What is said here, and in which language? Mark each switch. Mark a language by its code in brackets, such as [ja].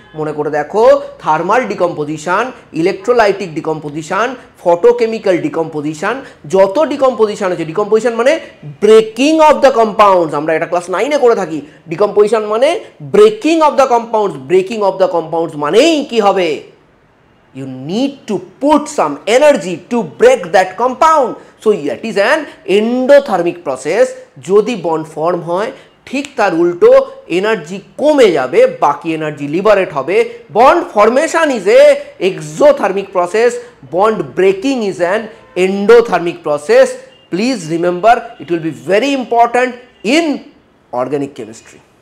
[bn] মনে করে দেখো, thermal decomposition, electrolytic decomposition, photochemical decomposition, যত ডিকম্পোজিশন আছে, ডিকম্পোজিশন মানে [en] breaking of the compounds, [bn] আমরা এটা ক্লাস 9-এ করে থাকি। ডিকম্পোজিশন মানে [en] breaking of the compounds, [bn] breaking of the compounds মানেই কি হবে? [en] You need to put some energy to break that compound. So that is an endothermic process. [bn] যদি বন্ড ফর্ম হয় ঠিক তার উল্টো এনার্জি কমে যাবে, বাকি এনার্জি লিবারেট হবে। [en] Bond formation is a exothermic process, bond breaking is an endothermic process. Please remember, it will be very important in organic chemistry.